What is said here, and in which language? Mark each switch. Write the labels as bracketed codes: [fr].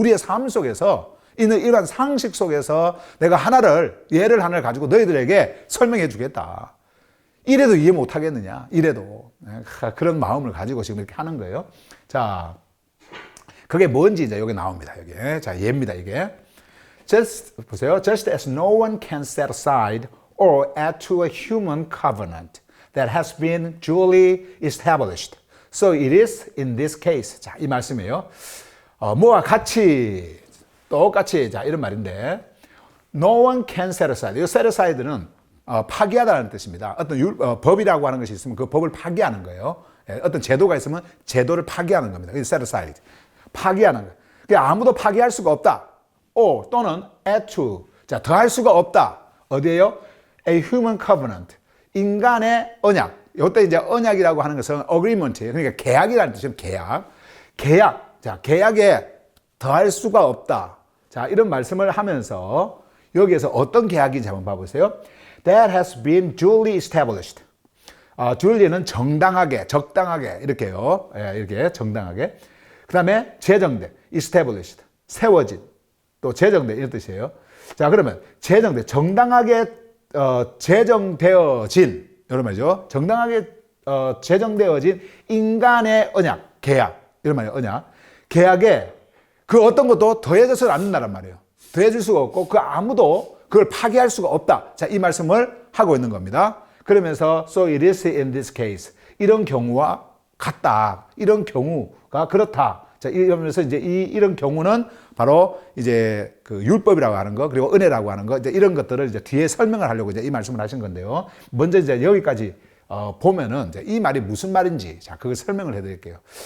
[ko] 우리의 삶 속에서 있는 일반 상식 속에서 내가 예를 하나를 가지고 너희들에게 설명해 주겠다. 이래도 이해 못 하겠느냐? 이래도. 그런 마음을 가지고 지금 이렇게 하는 거예요. 자, 그게 뭔지 이제 여기 나옵니다. 여기. 자, 예입니다, 이게. 보세요. [en] Just as no one can set aside or add to a human covenant that has been duly established. So it is in this case. [ko] 자, 이 말씀이에요. 뭐와 같이, 똑같이, 자, 이런 말인데. [en] No one can set aside. [ko] 이 set aside는 파기하다는 뜻입니다. 어떤 법이라고 하는 것이 있으면 그 법을 파기하는 거예요. 어떤 제도가 있으면 제도를 파기하는 겁니다. 그게 set aside. 파기하는 거예요. 그러니까 아무도 파기할 수가 없다. 또는 add to. 자, 더할 수가 없다. 어디에요? [en] A human covenant. [ko] 인간의 언약. 이때 이제 언약이라고 하는 것은 agreement. 그러니까 계약이라는 뜻이에요. 계약. 자, 계약에 더할 수가 없다. 자, 이런 말씀을 하면서 여기에서 어떤 계약인지 한번 봐보세요. [en] That has been duly established. [ko] duly는 정당하게, 적당하게 이렇게요. 이렇게 정당하게. 그 다음에 제정된, established, 세워진, 또 제정된 이런 뜻이에요. 자, 그러면 제정된, 정당하게 제정되어진 이런 말이죠. 정당하게 제정되어진 인간의 언약, 계약 이런 말이에요. 언약. 계약에 그 어떤 것도 더해져서는 안 된다는 말이에요. 더해질 수가 없고 그 아무도 그걸 파기할 수가 없다. 자, 이 말씀을 하고 있는 겁니다. 그러면서 [en] so it is in this case. [ko] 이런 경우와 같다. 이런 경우가 그렇다. 자, 이러면서 이제 이런 경우는 바로 이제 그 율법이라고 하는 거, 그리고 은혜라고 하는 거, 이제 이런 것들을 이제 뒤에 설명을 하려고 이제 이 말씀을 하신 건데요. 먼저 이제 여기까지 보면은 이제 이 말이 무슨 말인지, 자, 그걸 설명을 해 드릴게요.